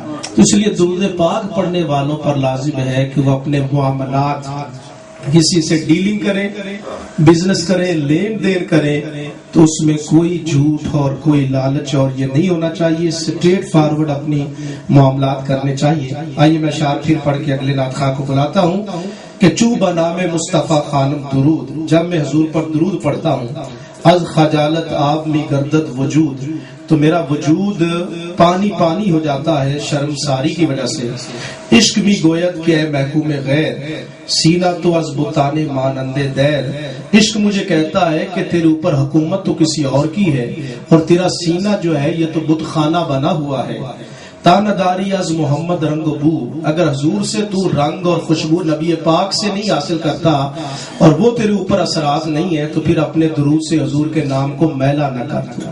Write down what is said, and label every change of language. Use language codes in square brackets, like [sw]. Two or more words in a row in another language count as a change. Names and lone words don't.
[ur] تو اس لیے درود پاک پڑھنے والوں پر لازم ہے کہ وہ اپنے معاملات کسی سے ڈیلنگ کریں، بزنس کریں، لین دین کریں تو اس میں کوئی جھوٹ اور کوئی لالچ اور یہ نہیں ہونا چاہیے. [en] straight forward [ur] اپنی معاملات کرنے چاہیے. آئیے میں اشعار پھر پڑھ کے اگلے نعت خواہ کو بلاتا ہوں کہ [fa] چو بنام مصطفیٰ خانم درود. [ur] جب میں حضور پر درود پڑھتا ہوں [fa] از خجالت آب می گردد وجود، [ur] تو میرا وجود پانی پانی ہو جاتا ہے شرمساری کی وجہ سے. [fa] عشق می گوید کہ اے محکوم غیر سینہ تو از بتانے مانند دیر. [ur] عشق مجھے کہتا ہے کہ تیرے اوپر حکومت تو کسی اور کی ہے اور تیرا سینہ جو ہے یہ تو بت خانہ بنا ہوا ہے. [fa] تانداری از محمد رنگ بو. [ur] اگر حضور سے تو رنگ اور خوشبو نبی پاک سے نہیں حاصل کرتا اور وہ تیرے اوپر اثرات نہیں ہے تو پھر اپنے درود سے حضور کے نام کو میلا نہ کرتا.